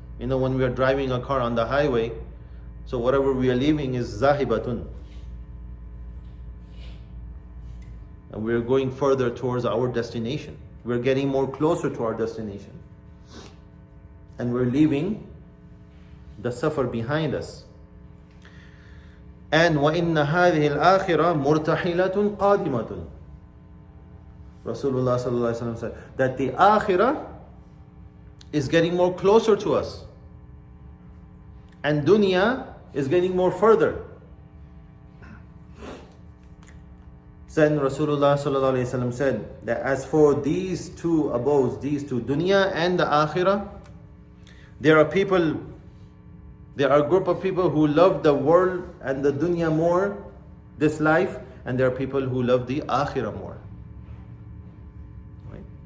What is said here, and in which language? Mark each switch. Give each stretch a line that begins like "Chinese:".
English: When we are driving a car on the highway, so whatever we are leaving is zahibatun. And we're going further towards our destination. We're getting more closer to our destination. And we're leaving the suffer behind us. And
Arabic: وَإِنَّ هَذِهِ الْآخِرَةِ مُرْتَحِلَةٌ قَادِمَةٌ.
English: Rasulullah sallallahu alaihi wasallam said that the akhirah is getting more closer to us. And dunya is getting more further. Then Rasulullah sallallahu alaihi wasallam said that as for these two abodes, these two, dunya and the akhirah, there are a group of people who love the world and the dunya more, this life, and there are people who love the akhirah more. Right?